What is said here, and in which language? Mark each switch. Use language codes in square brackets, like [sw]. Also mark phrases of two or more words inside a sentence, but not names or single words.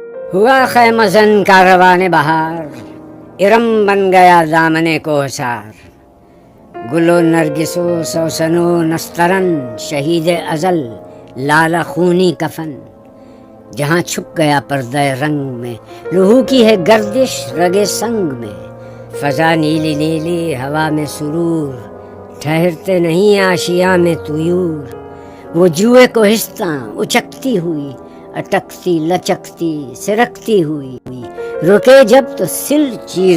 [ur] ہوا خیمہ زن کارواں بہار، ارم بن گیا دامن کوہسار، گل و نرگس و سوسن و نسترن، شہید ازل لالا خونی کفن، جہاں چھپ گیا پردہ رنگ میں، لہو کی ہے گردش رگے سنگ میں، فضا نیلی نیلی ہوا میں سرور، ٹھہرتے نہیں آشیاں میں طیور، وہ جوئے کوہستاں اچکتی ہوئی، اٹکتی لچکتی سرکتی ہوئی، رکے جب تو سل چیر